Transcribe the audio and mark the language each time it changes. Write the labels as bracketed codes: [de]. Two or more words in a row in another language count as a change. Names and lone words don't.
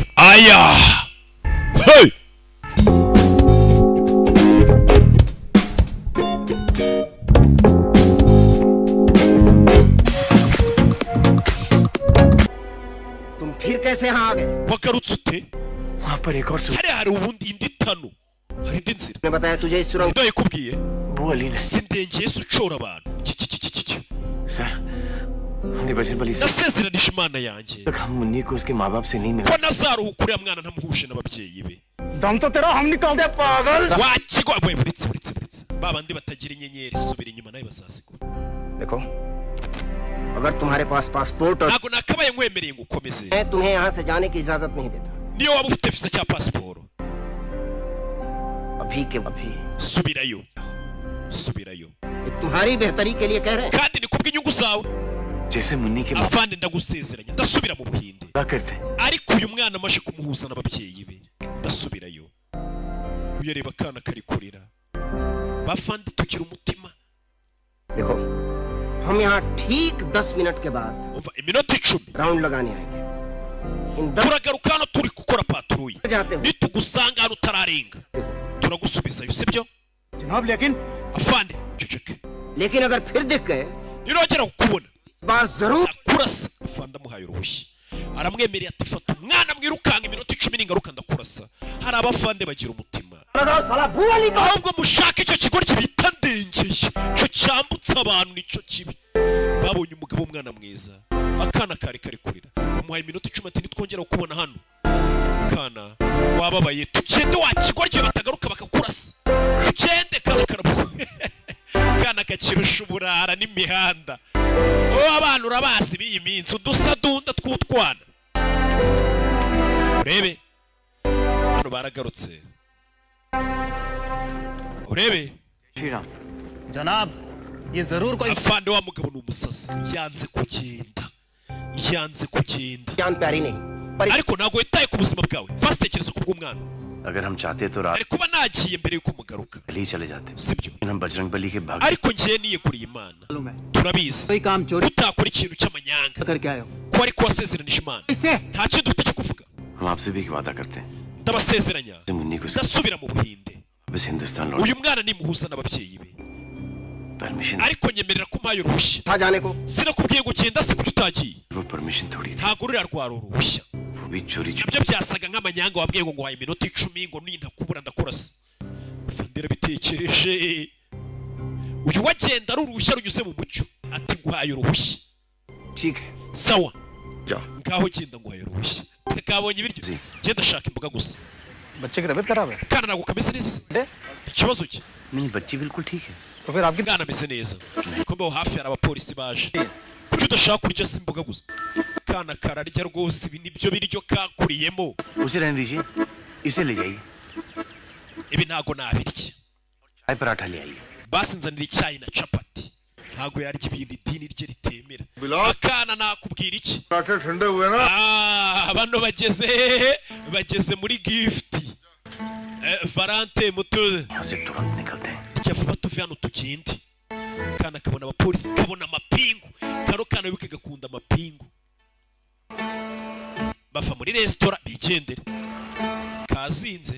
[hi] aya hey तुम फिर कैसे यहाँ आ गए? [rw] wagarutse ute [hi] वहाँ पर एक और [rw] hari ubundi indi tano hari indi nzira [hi] ने बताया तुझे इस सुरंग [rw] ndaye kubwiye [hi] वो अली ने [rw] sindengeye se ucora abantu [hi] सर हमने बचपन वाली से [rw] nasezeranije imana yanjye [hi] तक हम मुन्नी को उसके माँ बाप से नहीं मिले [rw] ko nazaruhuka uriya mwana ntamuhuje n'ababyeyi be [hi] दम तो तेरा हम निकाल दे पागल [rw] wakigwa we buretse babandi batagira inyenyeri subira inyuma nawe bazasigura [hi] देखो अगर तुम्हारे पास पासपोर्ट और [rw] ntago nakabaye nkwemereye ngo ukomeze [hi] मैं तुम्हें यहाँ से जाने की इजाजत नहीं देता [rw] niyo waba ufite visa cya pasiporo [hi] अभी के अभी [rw] subirayo [hi] ये तुम्हारी बेहतरी के लिए कह रहे हैं [rw] kandi ni kubw'inyungu zawe [hi] जैसे मुन्नी के माँ [rw] avande ndagusezeranya ndasubira mu buhinde [hi] बाप करते [rw] ariko uyu mwana amaje kumuhuza n'ababyeyi be ndasubirayo uyareba akana kari kurira bafande tugira umutima [hi] देखो हम यहाँ ठीक 10 मिनट के बाद [rw] umva iminota 10 [hi] राउंड लगाने आएंगे इन 10 [rw] turagaruka hano turi gukora patrouille [hi] जाते हो [rw] nitugusanga hano utararenga turagusubizayo sibyo [hi] जनाब लेकिन [rw] afande ceceke [hi] लेकिन अगर फिर दिख गए [rw] nirongera kukubona [hi] इस बार जरूर [rw] kurasa afande amuhaye uruhushya aramwemereye ati fata umwana mwirukanga iminota 10 ningaruka ndakurasa hari abafande bagira umutima ahubwo mushaka icyo kigo kibita ndengeye cyo cyambutsa abantu nicyo kibi babonye umugabo umwana mwiza akana kari kurira umuhaye iminota 10 ati nitwongera kukubona hano kana wababaye tugende wakigorye batagaruka bakakurasa tugende kana kana kakirusha uburara n'imihanda abantu urabazi biyi minsi udusa dunda tw'utwana urebe hano baragarutse urebe [hi] श्री राम जनाब ये जरूर कोई [rw] afande wa mugabo n'umusazi yanze kugenda [hi] जान प्यारी नहीं पर [rw] ariko ntago yitaye ku buzima bwawe fasitekereza kubw'umwana [hi] अगर हम चाहते तो रात [rw] ari kuba nagiye mbere yuko mugaruka [hi] ही चले जाते [rw] sibyo [hi] लेकिन हम बजरंग बली के भाग [rw] ariko ngiye niyeguriye imana turabizi [hi] कोई काम चोरी [rw] utakora ikintu cy'amanyanga [hi] करके आए हो [rw] ko ariko wasezeranije imana [hi] इससे [rw] nta kintu ufite cyo kuvuga [hi] हम आपसे भी एक वादा करते हैं [rw] ndabasezeranya [hi] कि मुन्नी को [rw] ndasubira mu buhinde [hi] वापस हिंदुस्तान लौट [rw] uyu mwana nimuhuza n'ababyeyi be [hi] परमिशन [rw] ariko nyemerera ko mpaye uruhushya [hi] था जाने को [rw] sinakubwiye ngo genda se kuki utagiye [hi] वो परमिशन थोड़ी थी [rw] ntago ruriya rwari uruhushya [hi] वो भी चोरी [rw] nabyo byasaga nk'amanyanga wabwiye ngo nguhaye iminota 10 ngo nintakubura ndakurasa fandira bitekereje uyu wagenda ari uruhushya runyuze mu mucyo ati nguhaye uruhushya [hi] ठीक है [rw] sawa [hi] जाओ [rw] ngaho genda nguhaye uruhushya kabonye ibiryo genda shaka imboga gusa [hi] बच्चे की तबीयत खराब है [rw] kana ntago kameze neza se ikibazo ki [hi] नहीं बच्ची बिल्कुल ठीक है तो फिर आपकी [rw] mwana ameze neza ko mbaho hafi hari abapolisi baje kuki udashaka kurya se imboga gusa kana kararya rwose ibi nibyo biryo kakuriyemo [hi] उसे रहने दीजिए इसे ले जाइए [rw] ibi ntago nabirya [hi] चाय पराठा ले आइए [rw] basi nzanira icyayi na capati ntago yarya ibintu idini rye ritemera akana nakubwira iki [hi] पराठे ठंडे हुए ना [rw] bano bageze muri gift Valente muto [hi] यहाँ से तुरंत निकलते हैं [rw] rya vuba tuve hano tugende kana kabona abapolisi kabona amapingu kano kana wibuke gakunda amapingu bava muri resitora bigendere kazinze